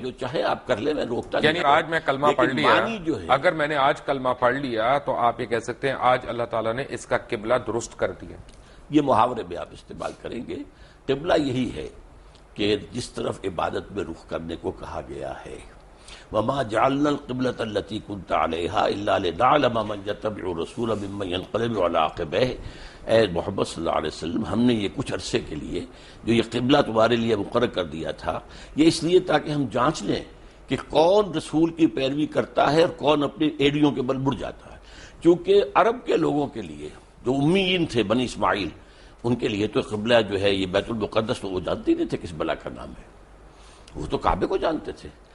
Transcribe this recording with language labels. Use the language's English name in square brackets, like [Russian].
[Urdu] جو چاہے آپ کر لیں، میں روکتا یعنی آج میں کلمہ پڑھ لیا، جو ہے اگر میں نے آج کلمہ پڑھ لیا تو آپ یہ کہہ سکتے ہیں آج اللہ تعالیٰ نے اس کا قبلہ درست کر دیا. یہ محاورے میں آپ استعمال کریں گے. قبلہ یہی ہے کہ جس طرف عبادت میں رخ کرنے کو کہا گیا ہے. [Arabic] وما جعلنا القبلة التي كنت عليها الا لنعلم من يتبع الرسول ممن ينقلب على عقبيه. [Urdu] اے محمد صلی اللہ علیہ وسلم، ہم نے یہ کچھ عرصے کے لیے جو یہ قبلہ تمہارے لیے مقرر کر دیا تھا، یہ اس لیے تاکہ ہم جانچ لیں کہ کون رسول کی پیروی کرتا ہے اور کون اپنی ایڑیوں کے بل مڑ جاتا ہے. چونکہ عرب کے لوگوں کے لیے جو امیین تھے بنی اسماعیل، ان کے لیے تو قبلہ جو ہے یہ بیت المقدس تو وہ جانتے نہیں تھے کس بلا کا نام ہے، وہ تو کعبے کو جانتے تھے.